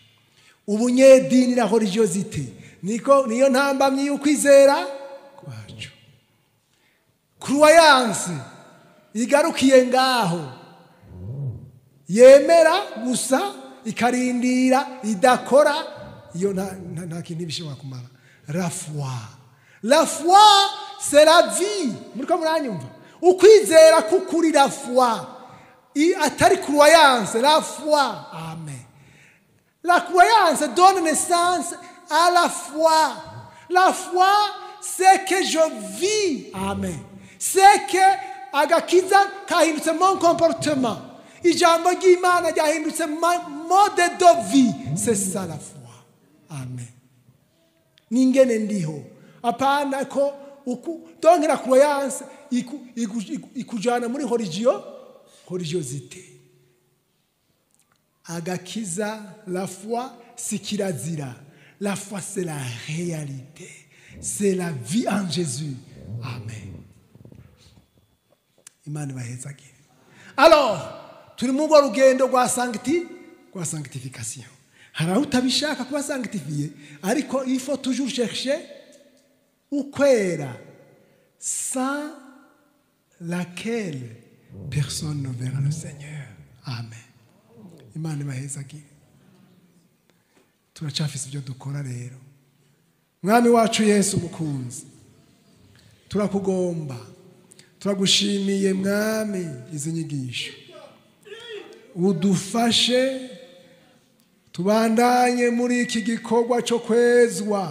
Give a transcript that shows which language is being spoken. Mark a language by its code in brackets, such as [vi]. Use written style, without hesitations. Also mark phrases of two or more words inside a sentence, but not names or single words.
[rn] Ubunyedini na religiosité niyo ntambamyi y'ukwizera kwacu. croyance igarukiye ngaho yemera gusa ikarindira idakora iyo nta kintu bishobora kumara. [fr] La foi c'est la vie. [rn] Muriko muranyumva? Ukwizera kukuri [fr] la foi. Atari croyance, la foi. Amen. La croyance donne naissance à la foi. La foi, c'est que je vis. Amen. C'est que [rn] agakiza kahindutse [fr] mon comportement. [rn] Ijambo ry'Imana ryahindutse [fr] mode de vie. C'est ça la foi. [rn] Amen. Ningene ndiho. Apana ko [fr] donc la croyance [rn] ikujana muri religiosité. Agakiza, [fr] la foi, c'est kirazira. La foi, c'est la réalité. C'est la vie en Jésus. Amen. [rn] Imana bahezagire. Alors, turi mu rugendo rwa sanctification. Haraho utabishaka kuba sanctifié, ariko [fr] il faut toujours chercher [rn] ukwera, [fr] sans laquelle personne ne verra le Seigneur. [rn] Amen. Imana bahezagire. Turacafise ibyo dukora rero. Mwami wacu Yesu mukunzi, turakugomba, turagushimiye mwami izi nyigisho. Udufashe tubandanye muri iki gikorwa cyo kwezwa.